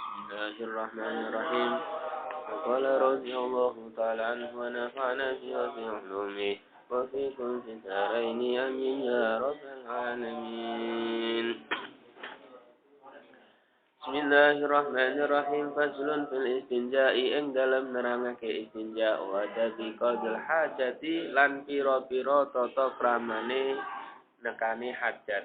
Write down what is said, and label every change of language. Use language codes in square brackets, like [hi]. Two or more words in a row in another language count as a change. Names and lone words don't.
[ar] بسم الله الرحمن الرحيم. قال رضي الله تعالى عنه ونفعنا به وبعلومه وفيكم في الدارين آمين يا رب العالمين. بسم الله الرحمن الرحيم. فصل في الاستنجاء [jv] ing dalam nerangake istinja [ar] وآداب قاضي الحاجة [jv] lan pira-pira tata kramane nekani hajat.